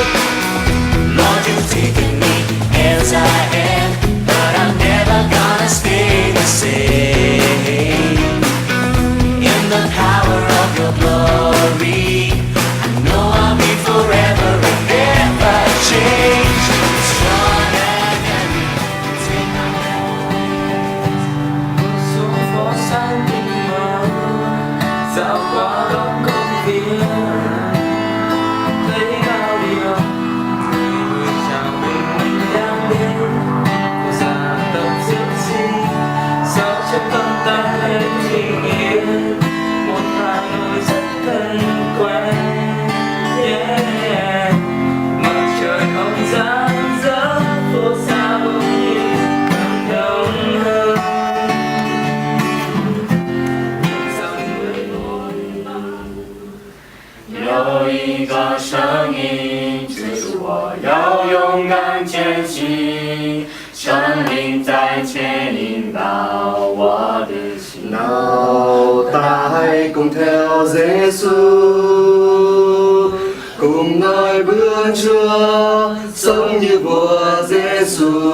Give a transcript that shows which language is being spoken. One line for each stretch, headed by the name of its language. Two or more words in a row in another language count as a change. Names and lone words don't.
English: Lord, you've taken me as I am, but I'm never gonna stay the same. In the power of your glory, I know I'll be forever and never change. Strong and take my
Vietnamese: Xuống phố xanh mịn mờ, dạo qua góc công viên, thấy bao điều người chào bình minh đang đến. Cô già tập dưỡng sinh, sao cho con ta hết bình yên. Một Hà Nội rất thân quen. Yeah. Mặt trời hồng rạng rỡ, phố xa bỗng nhiên càng đông hơn. Dòng người vội vã
Chinese: 有一个声音催促我要勇敢前行，生命在牵引导我的心。
Vietnamese: Nào ta hãy cùng theo Giêsu, cùng noi bước Chúa, sống như vua Giêsu.